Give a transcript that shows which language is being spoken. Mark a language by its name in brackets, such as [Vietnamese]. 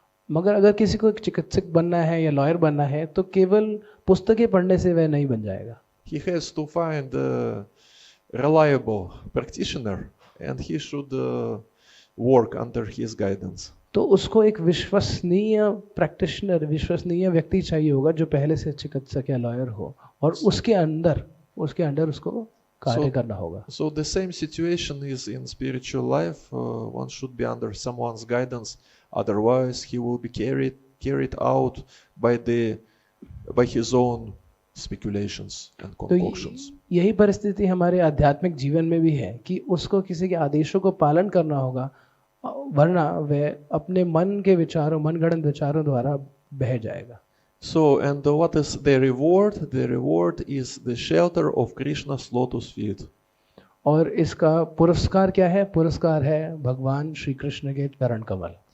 [Hindi] मगर अगर किसी को एक चिकित्सक बनना है या लॉयर बनना है तो केवल पुस्तकें पढ़ने से वह नहीं बन जाएगा. [English] He has to find a reliable practitioner, and he should work under his guidance. [Hindi] तो उसको एक विश्वसनीय प्रैक्टिशनर, विश्वसनीय व्यक्ति चाहिए होगा जो पहले से चिकित्सक या लॉयर हो, और उसके अंडर उसको कार्य करना होगा. [English] So the same situation is in spiritual life. One should be under someone's guidance, otherwise he will be carried out by his own speculations and concoctions. [Hindi] तो यही परिस्थिति हमारे आध्यात्मिक जीवन में भी है कि उसको किसी के आदेशों को पालन करना होगा, वरना वह अपने मन के विचारों, मनगढ़ंत विचारों द्वारा बह जाएगा. [English] So, and what is the reward? The reward is the shelter of Krishna's lotus feet. [Hindi] और इसका पुरस्कार क्या है? पुरस्कार है भगवान श्री कृष्ण के चरण कमल.